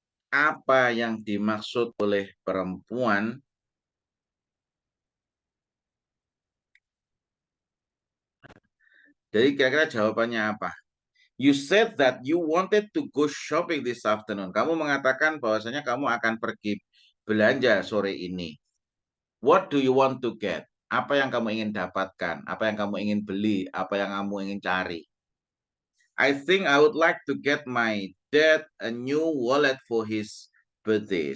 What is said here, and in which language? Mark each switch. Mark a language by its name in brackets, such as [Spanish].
[Indonesian] Apa yang dimaksud oleh perempuan? Jadi kira-kira jawabannya apa? [English] You said that you wanted to go shopping this afternoon. [Indonesian] Kamu mengatakan bahwasanya kamu akan pergi belanja sore ini. [English] What do you want to get? [Indonesian] Apa yang kamu ingin dapatkan? Apa yang kamu ingin beli? Apa yang kamu ingin cari? [English] I think I would like to get my dad a new wallet for his birthday.